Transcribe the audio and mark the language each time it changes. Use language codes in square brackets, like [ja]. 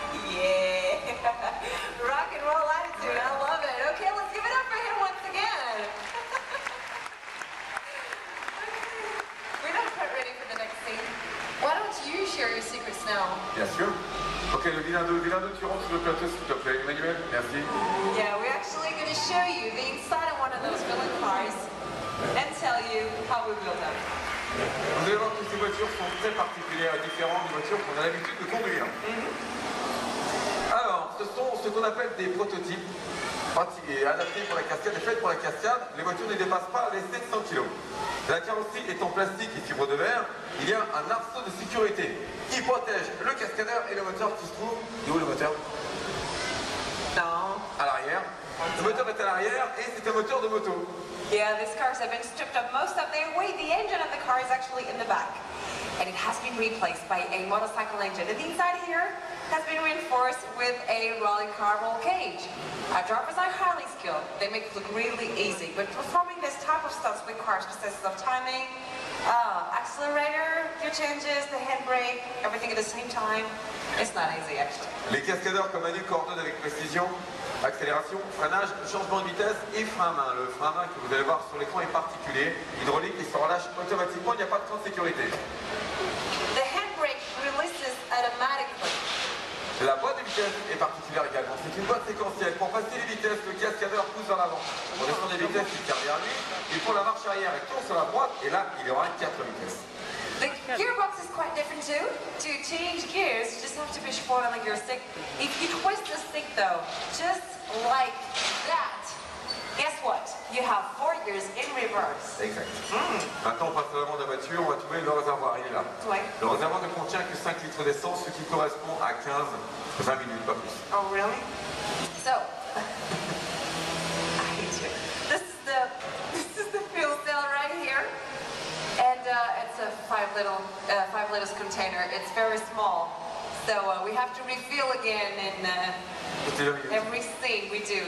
[en] Yeah. Rock and roll attitude. I love it. Okay, let's give it up for him once again. We're not quite ready for the next scene. Why don't you share your secrets now? [fr] Bien sûr. Ok, le vilain 2, tu rentres sur le plateau s'il te plaît. Emmanuel, merci. [en] Yeah, we're actually going to show you the inside of one of those villain cars and tell you how we built them. [fr] Vous allez voir que ces voitures sont très particulières et différentes des voitures qu'on a l'habitude de conduire. Alors, ce sont ce qu'on appelle des prototypes pratiqués, adaptés pour la cascade et faits pour la cascade. Les voitures ne dépassent pas les 700 kg. La carrosserie est en plastique et fibre de verre. Il y a un arceau de sécurité qui protège le cascadeur et le moteur qui se trouve... Où est le moteur? [en] No. [fr] À l'arrière. Le moteur est à l'arrière et c'est un moteur de moto. [en] Yeah, these cars have been stripped of most of their weight. The engine of the car is actually in the back. And it has been replaced by a motorcycle engine. And the inside here has been reinforced with a rally car roll cage. Our drivers are highly skilled. They make it look really easy. But performing this type of stunts requires processes of timing, accelerator, gear changes, the handbrake, everything at the same time. It's not easy, actually. [fr] Les cascadeurs comme Manu coordonnent avec précision accélération, freinage, changement de vitesse et frein à main. Le frein à main que vous allez voir sur l'écran est particulier, hydraulique et se relâche automatiquement, il n'y a pas de frein de sécurité. [en] The handbrake releases automatically. [fr] La boîte de vitesse est particulière également. C'est une boîte séquentielle. Pour passer les vitesses, le cascadeur pousse vers l'avant. Pour descendre les vitesses, il tire derrière lui. Et pour la marche arrière, il tourne sur la droite. Et là, il y aura 4 vitesses. [en] The gearbox is quite different too. To change gears, you just have to push forward on the gear stick. If you twist the stick though, just like that, guess what? You have 4 gears in reverse. [fr] Exact. Maintenant, on passe à l'avant de la voiture. On va trouver le réservoir. Il est là. Ouais. Le réservoir ne contient que 5 litres d'essence, ce qui correspond à 15-20 minutes, pas plus. [en] Oh really? So, I hate you. This is the fuel cell right here. And it's a 5 liter Thanos container. It's very small. So we have to refill again in every scene we do.